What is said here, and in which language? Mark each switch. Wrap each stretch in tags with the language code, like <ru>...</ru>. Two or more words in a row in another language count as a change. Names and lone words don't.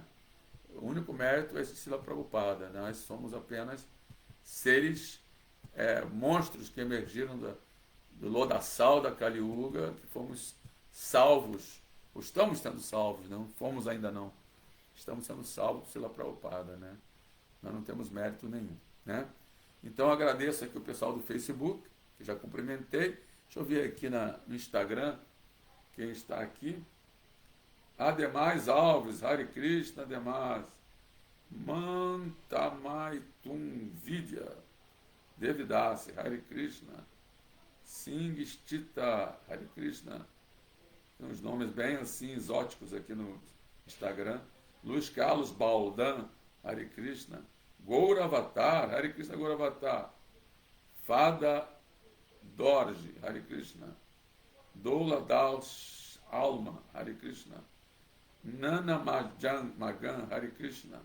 <pt>O único mérito é esse Srila Prabhupada, nós somos apenas seres, monstros que emergiram do lodaçal da Kali Yuga, que fomos salvos, ou estamos sendo salvos, não fomos ainda não. Estamos sendo salvos por Srila Prabhupada, né? Nós não temos mérito nenhum, né? Então agradeço aqui o pessoal do Facebook, que já cumprimentei. Deixa eu ver aqui no Instagram quem está aqui. Ademais Alves, Hare Krishna, Ademais. Mantamaitum Vidya, Devidasi, Hare Krishna. Singstita, Hare Krishna. Tem uns nomes bem assim exóticos aqui no Instagram. Luiz Carlos Baldan, Hare Krishna. Gouravatar, Hare Krishna Gouravatar. Fada Dorje, Hare Krishna. Doula Das Alma, Hare Krishna. Nana Magan, Hare Krishna.</pt>